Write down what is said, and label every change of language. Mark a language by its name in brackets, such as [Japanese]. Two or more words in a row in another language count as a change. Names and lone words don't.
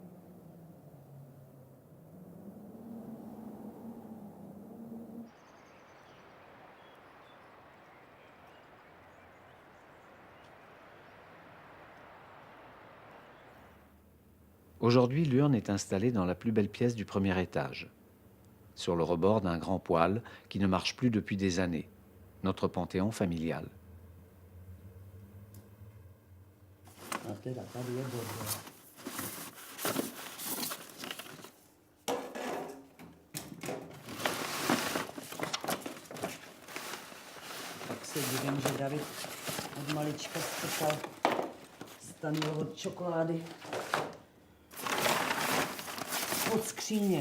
[French] Aujourd'hui, l'urne est installée dans la plus belle pièce du premier étage, sur le rebord d'un grand poêle qui ne marche plus depuis des années, notre panthéon familial. [Czech] A teda tady je dobro. Tak se divím, že David od malička strkal stanul od čokolády pod skříně.